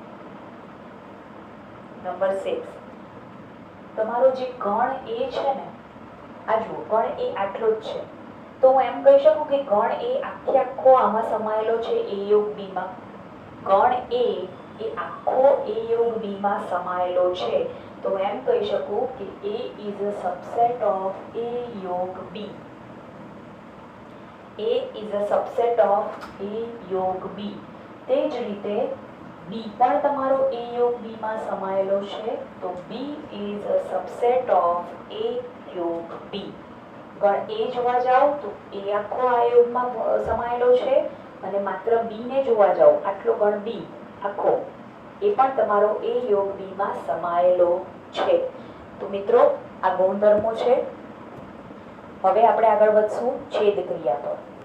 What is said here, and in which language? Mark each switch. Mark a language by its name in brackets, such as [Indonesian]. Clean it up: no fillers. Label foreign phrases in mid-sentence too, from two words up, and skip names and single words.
[Gujarati] તમારો જે ગણ a છે ને, આ જુઓ ગણ a આટલો જ છે. તો હું એમ કહી શકું કે ગણ a આખો આમાં સમાયેલો છે a યોગ b માં. ગણ a એ આખો a યોગ b માં સમાયેલો છે. તો હું એમ કહી શકું કે [English] a is a subset of a [Gujarati] યોગ b. [English] a is a subset of a યોગ b. [Gujarati] તે જ રીતે b પણ તમારો a યોગ b માં સમાયેલો છે. [English] તો b is a subset of a યોગ b. [Gujarati] ગણ a જોવા જાઓ તો a આખો આ યોગમાં સમાયેલો છે, અને માત્ર b ને જોવા જાઓ આટલો ગણ b આખો એ પણ તમારો a યોગ b માં સમાયેલો છે. તો મિત્રો આ ગુણધર્મો છે. હવે આપણે આગળ વધશું છેદ ક્રિયા પર.